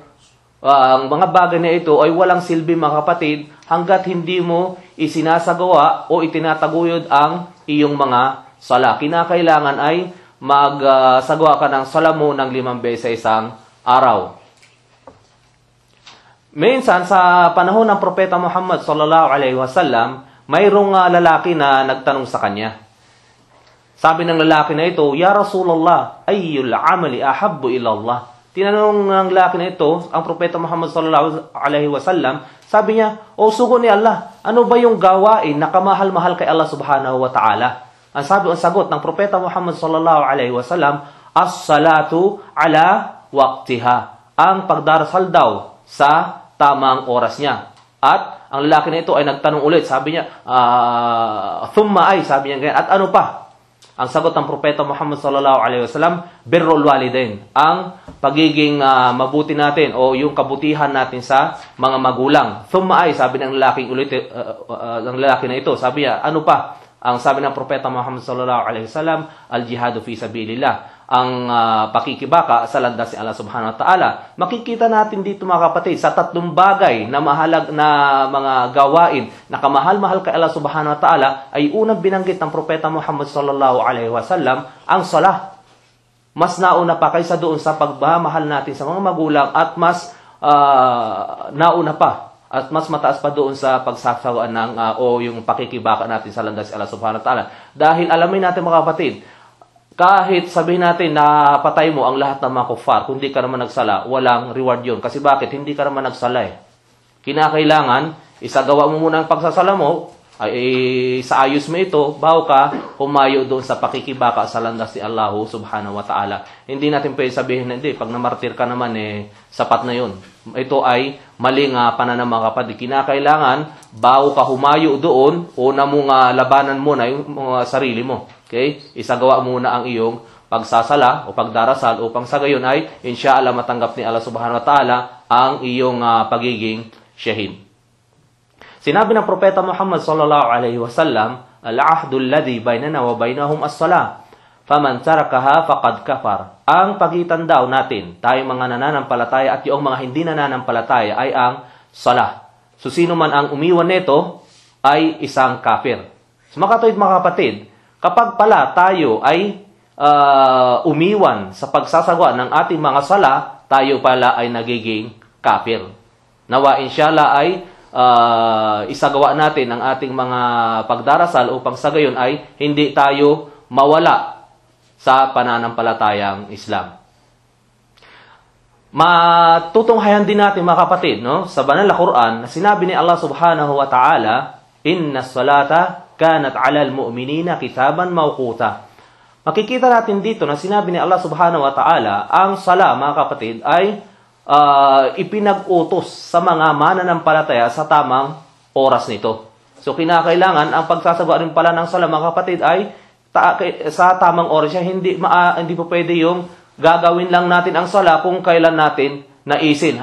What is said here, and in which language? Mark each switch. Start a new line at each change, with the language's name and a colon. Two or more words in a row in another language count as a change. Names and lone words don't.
Filipino: Ang mga bagay na ito ay walang silbi, mga kapatid, hanggat hindi mo isinasagawa o itinataguyod ang iyong mga sala. Kinakailangan ay magsagawa ka ng sala mo ng 5 beses sa isang araw. Minsan, sa panahon ng Propeta Muhammad
Arabic: صلى الله عليه وسلم,
Filipino: mayroong lalaki na nagtanong sa kanya. Sabi ng lalaki na ito,
Arabic: يا رسول الله، أي الأعمال أحب إلى الله.
Filipino: Tinanong ng lalaki na ito ang Propeta Muhammad
Arabic: صلى الله عليه وسلم,
Filipino: sabi niya, O sugo ni Allah, ano ba yung gawain na kamahal-mahal kay Allah
Arabic: سبحانه وتعالى?
Filipino: Ang sagot ng Propeta Muhammad
Arabic: صلى الله عليه وسلم, الصلاة على وقتها.
Filipino: Ang pagdarasal daw sa tamang oras niya. At ang lalaki na ito ay nagtanong ulit. Sabi niya,
Arabic: ثم أي,
Filipino: sabi niya ganyan. At ano pa? Ang sagot ng Propeta Muhammad
Arabic: صلى الله عليه وسلم, بر الوالدين.
Filipino: Ang pagiging mabuti natin o yung kabutihan natin sa mga magulang.
Arabic: ثم أي,
Filipino: sabi ng lalaki na ito. Sabi niya, ano pa? Ang sabi ng Propeta Muhammad
Arabic: صلى الله عليه وسلم, الجهاد في سبيل الله,
Filipino: ang pakikibaka sa landas ni Allah
Arabic: سبحانه وتعالى.
Filipino: Makikita natin dito, mga kapatid, sa 3 bagay na mahalag na mga gawain na kamahal-mahal kay Allah
Arabic: سبحانه وتعالى,
Filipino: ay unang binanggit ng Propeta Muhammad
Arabic: صلى الله عليه وسلم
Filipino: ang salah. Mas nauna pa kaysa doon sa pagmamahal natin sa mga magulang, at mas nauna pa at mas mataas pa doon sa pagsasawaan ng o yung pakikibaka natin sa landas ni Allah
Arabic: سبحانه وتعالى.
Filipino: Dahil alamin natin, mga kapatid, kahit sabihin natin na patay mo ang lahat ng mga kuffar, kung hindi ka naman nagsala, walang reward yun. Kasi bakit? Hindi ka naman nagsala. Kinakailangan, isagawa mo muna ang pagsasala mo, ay sa ayos mo ito, bago ka humayo doon sa pakikibaka sa landas ni Allah
Arabic: سبحانه وتعالى.
Filipino: Hindi natin pwede sabihin na hindi, pag namartir ka naman, sapat na yun. Ito ay maling pananaw, mga kapatid. Kinakailangan, bago ka humayo doon, una mong labanan muna yung sarili mo. Okay? Isagawa muna ang iyong pagsasala o pagdarasal upang sa gayon ay insyaallah matanggap ni Allah
Arabic: سبحانه وتعالى
Filipino: ang iyong pagiging syahid. Sinabi ng Propeta Muhammad
Arabic: صلى الله عليه وسلم, "العهد الذي بيننا وبينهم الصلاة. فمن تركها فقد كفر."
Filipino: Ang pagitan daw natin, tayong mga nananampalataya at yung mga hindi nananampalataya ay ang salah. So sino man ang umiwan nito ay isang kafir. So mga kapatid, kapag pala tayo ay umiwan sa pagsasagawa ng ating mga sala, tayo pala ay nagiging kafir. Nawa inshallah ay isagawa natin ang ating mga pagdarasal upang sa gayon ay hindi tayo mawala sa pananampalatayang Islam. Matutunghayan din natin mga kapatid, no? Sa banal na Quran, na sinabi ni Allah
Arabic: سبحانه وتعالى, "إن الصلاة كانت على المؤمنين كتابا موقوتا."
Filipino: Makikita natin dito na sinabi ni Allah
Arabic: سبحانه وتعالى,
Filipino: ang sala mga kapatid ay ipinag-utos sa mga mananampalataya sa tamang oras nito. So kinakailangan ang pagsasagawa rin pala ng sala mga kapatid ay sa tamang oras siya. Hindi po pwede yung gagawin lang natin ang sala kung kailan natin naisin.